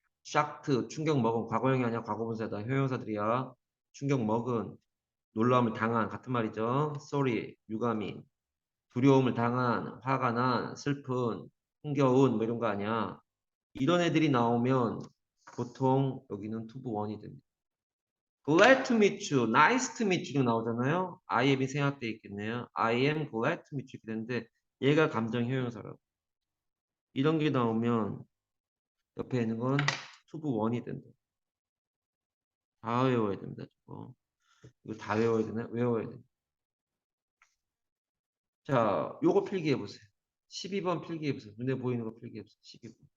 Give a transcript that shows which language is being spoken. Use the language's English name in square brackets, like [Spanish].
[Korean] shocked, 충격 먹은 과거형이 아니야 과거분사다 형용사들이야. 충격 먹은 놀라움을 당한 같은 말이죠. sorry, 유감인. 두려움을 당한, 화가 난, 슬픈, 흥겨운 뭐 이런 거 아니야. 이런 애들이 나오면 보통 여기는 투부 원이 됩니다. [English] Glad to meet you, nice to meet you [Korean] 나오잖아요. [English] I am [Korean] 이 생략돼 있겠네요. [English] I am glad to meet you [Korean] 이렇게 되는데 얘가 감정 형용사라고. 이런 게 나오면 옆에 있는 건 투부 원이 된다. 다 외워야 됩니다. 저거. 이거 다 외워야 되나? 외워야 돼. 자, 요거 필기해 보세요. 12번 필기해 보세요. 눈에 보이는 거 필기해 보세요. 12번.